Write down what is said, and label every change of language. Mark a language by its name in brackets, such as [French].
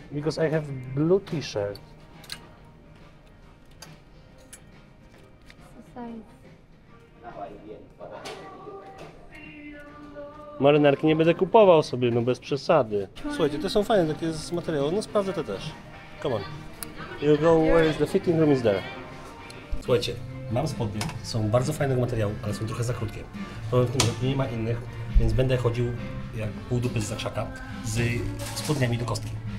[English] Because I have blue t-shirt. [Polish] Marynarki nie będę kupował sobie, no bez przesady. Słuchajcie, te są fajne, takie z materiału, no sprawdzę te też. [English] Come on. You go where is the fitting room is there. [Polish] Słuchajcie, mam spodnie, są bardzo fajnego materiału, ale są trochę za krótkie. Problem w tym, że nie ma innych, więc będę chodził jak pół dupy z zakrzaka z spodniami do kostki.